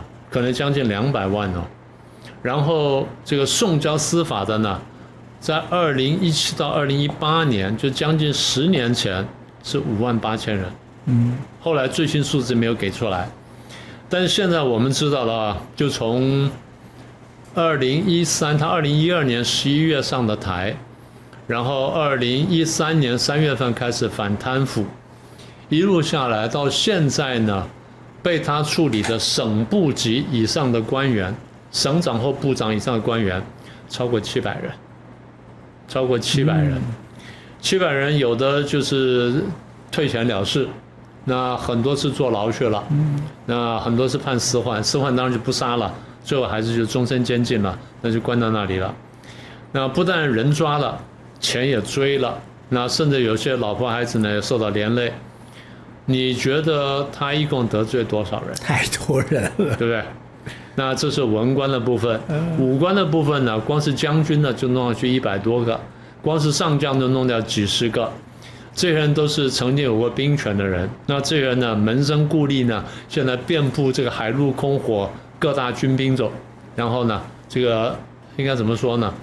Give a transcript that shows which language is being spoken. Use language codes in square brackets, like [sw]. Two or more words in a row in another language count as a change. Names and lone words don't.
[zh] 可能將近200萬哦，然後這個送交司法的呢，在2017到2018年，就將近10年前是58000人，後來最新數字沒有給出來，但是現在我們知道了啊，就從2013，他2012年11月上的台，然後2013年3月份開始反貪腐，一路下來到現在呢。被他處理的省部級以上的官員，省長或部長以上的官員，超過700人，超過700 人，700 人有的就是退錢了事，那很多是坐牢去了，那很多是判死緩，死緩當然就不殺了，最後還是就終身監禁了，那就關到那裡了。那不但人抓了，錢也追了，那甚至有些老婆孩子呢也受到連累。你覺得他一共得罪多少人？太多人了，對不對？那這是文官的部分，武官的部分呢，光是將軍呢就弄上去100多個，光是上將就弄掉幾十個。這些人都是曾經有過兵權的人，那這些人呢門生故吏呢，現在遍布這個海陸空火各大軍兵種，然後呢，這個應該怎麼說呢？